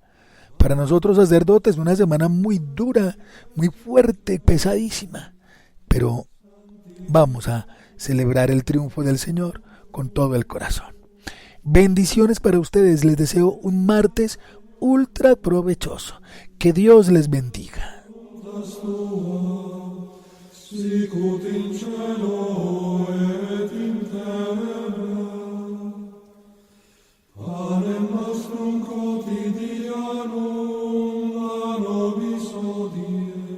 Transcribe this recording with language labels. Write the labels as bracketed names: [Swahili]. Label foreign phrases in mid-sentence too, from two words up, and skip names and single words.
[Spanish] Para nosotros sacerdotes, una semana muy dura, muy fuerte, pesadísima. Pero vamos a celebrar el triunfo del Señor con todo el corazón. Bendiciones para ustedes. Les deseo un martes ultra provechoso. Que Dios les bendiga. [Latin] Sicut in cielo et in terra, panem nostrum quotidianum da nobis hodie,